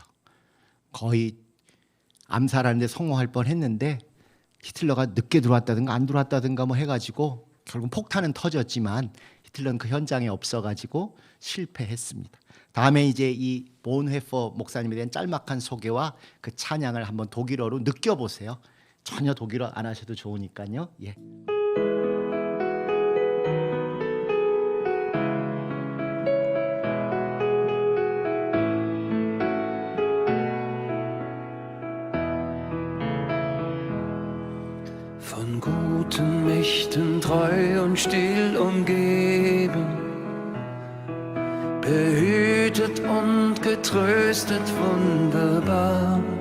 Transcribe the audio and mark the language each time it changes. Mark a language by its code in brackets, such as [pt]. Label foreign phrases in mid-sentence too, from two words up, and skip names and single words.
[ko] 거의 암살하는데 성공할 뻔했는데 히틀러가 늦게 들어왔다든가 안 들어왔다든가 뭐 해가지고 결국 폭탄은 터졌지만 히틀러는 그 현장에 없어가지고 실패했습니다. 다음에 이제 이 본헤퍼 목사님에 대한 짤막한 소개와 그 찬양을 한번 독일어로 느껴보세요. 전혀 독일어 안 하셔도 좋으니까요. 예. [de] Von guten Mächten treu und still umgeben, behütet und getröstet wunderbar.